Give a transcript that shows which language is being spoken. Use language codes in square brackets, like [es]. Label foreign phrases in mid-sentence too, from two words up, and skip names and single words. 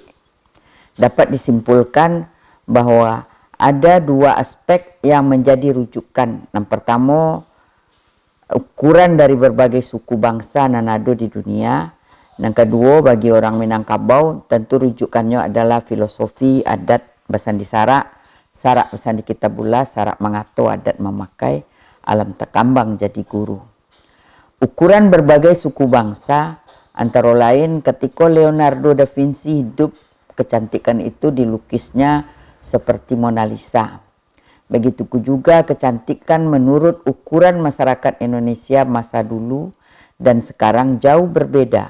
[id] Dapat disimpulkan bahwa ada dua aspek yang menjadi rujukan. Yang pertama, ukuran dari berbagai suku bangsa yang ada di dunia. Yang kedua, bagi orang Minangkabau tentu rujukannya adalah filosofi adat Basandi Sarak Basandi Kitabullah, [min] Sarak mengato adat memakai, alam tekambang jadi guru. [id] Ukuran berbagai suku bangsa antara lain ketika Leonardo da Vinci hidup, kecantikan itu dilukisnya seperti Mona Lisa. Begitu juga kecantikan menurut ukuran masyarakat Indonesia masa dulu dan sekarang jauh berbeda.